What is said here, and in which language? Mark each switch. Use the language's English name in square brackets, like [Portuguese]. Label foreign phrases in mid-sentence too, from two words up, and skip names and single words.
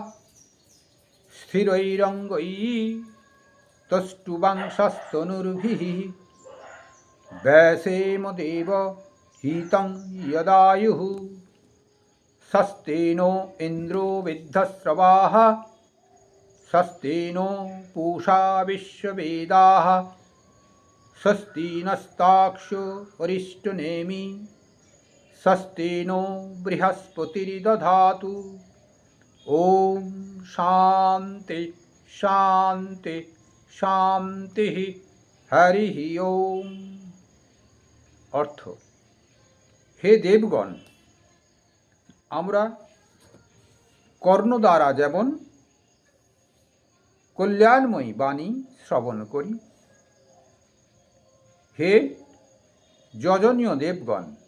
[Sanskrit] স্থিরৈরঙ্গৈঃ তুষ্টুবাংশস্তনুর্भिः, व्यासेम देव हितं यदायुः, स्वस्ति नो इन्द्रो विद्धश्रवाः, स्वस्ति नो पूषा विश्ववेदाः, स्वस्ति नस्ताक्ष्यो अरिष्टनेमि, स्वस्ति नो बृहस्पतिर्दधातु। ओम शांति शांति शांति। हरि ओम। [Bangla] অর্থ, হে দেবগণ, আমরা কর্ণ দ্বারা যেমন কল্যাণময়ী বাণী শ্রবণ করি, হে যজনীয় দেবগণ,